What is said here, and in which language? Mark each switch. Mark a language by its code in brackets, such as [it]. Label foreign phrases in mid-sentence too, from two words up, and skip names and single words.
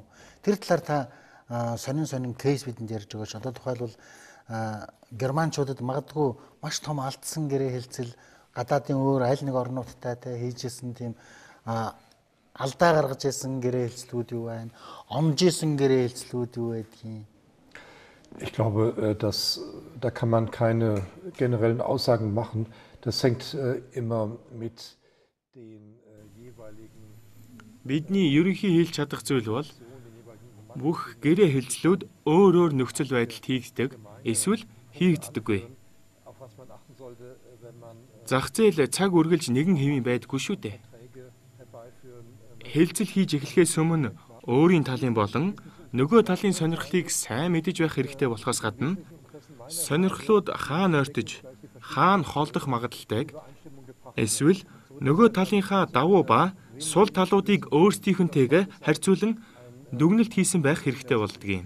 [mn] Тэр талаар та сонин кейс бидэнд ярьж өгөөч. Одоо тухайлбал германчуудад магадгүй маш том алдсан гэрээ хэлцэл гадаадын өөр аль нэг орнуудтай хийжсэн тийм алдаа гаргаж ирсэн гэрээ хэлцлүүд юу байна? Омжсэн гэрээ хэлцлүүд юу байдгийг? [de] Ich glaube, da kann man keine generellen Aussagen machen. Das hängt immer mit den jeweiligen. [mn] Бидний ерөнхий хэлж чадах зүйл бол бүх гэрээ хэлцлүүд өөр нөхцөл байдалд хийгддэг эсвэл хийгддэггүй. Зах зээл цаг үргэлж нэгэн хэвийн байдаггүй шүү дээ. Хэлцэл хийж эхлэхээс өмнө өөрийн талын болон нөгөө талын сонирхлыг сайн мэдэж байх хэрэгтэй болохоос гадна сонирхлууд хаана ойртож, хаана холдох магадaltaйг эсвэл нөгөө талынхаа давуу ба сул талуудыг өөрсдийнхөнтэйгээ харьцуулан дүгнэлт хийсэн байх хэрэгтэй болдог юм.